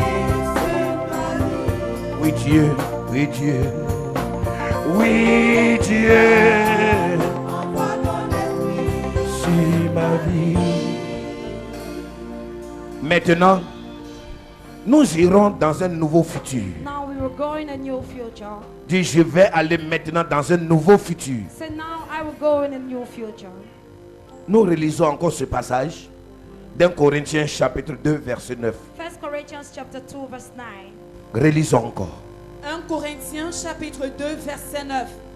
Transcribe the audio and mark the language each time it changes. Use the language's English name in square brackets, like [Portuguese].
[French] sur ma vie. Oui Dieu, oui Dieu. Oui Dieu. Envoie ton esprit. Sur ma vie. Maintenant, nous irons dans un nouveau futur. [English] Now we will go in a new future. [French] Dis, je vais aller maintenant dans un nouveau futur. [English] So now I will go in a new future. [French] Nous relisons encore ce passage d'un Corinthiens chapitre 2 verset 9. [English] 1 Corinthians chapter 2 verse 9. [French] Relisons encore. 1 Corinthiens chapitre 2 verset 9.